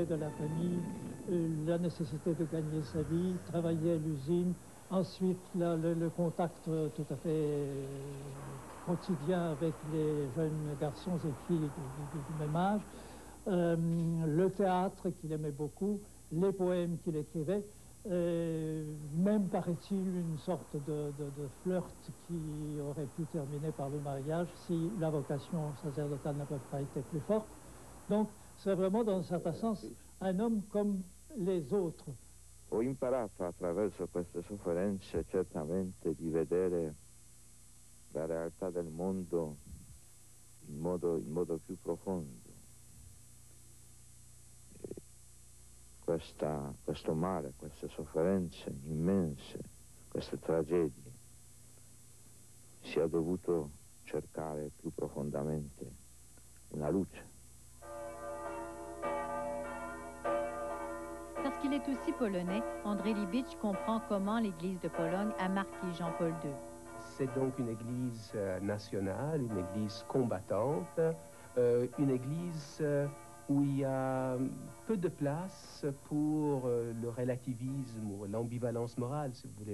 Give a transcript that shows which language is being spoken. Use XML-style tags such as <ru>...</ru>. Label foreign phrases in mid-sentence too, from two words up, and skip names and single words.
<fr>de la famille, la nécessité de gagner sa vie, travailler à l'usine, ensuite le contact tout à fait quotidien avec les jeunes garçons et filles du même âge, le théâtre qu'il aimait beaucoup, les poèmes qu'il écrivait, même, paraît-il, une sorte de flirt qui aurait pu terminer par le mariage si la vocation sacerdotale n'avait pas été plus forte. Donc, c'est vraiment, dans un certain sens, un homme comme les autres.</fr> <it>Ho imparato attraverso queste sofferenze certamente di vedere la realtà del mondo in modo più profondo. Questo male, queste sofferenze immense, queste tragedie, si è dovuto cercare più profondamente una luce.</it> <fr>Parce qu'il est aussi polonais, André Libitsch comprend comment l'Église de Pologne a marqué Jean-Paul II. C'est donc une église nationale, une église combattante, une église où il y a peu de place pour le relativisme ou l'ambivalence morale, si vous voulez.</fr>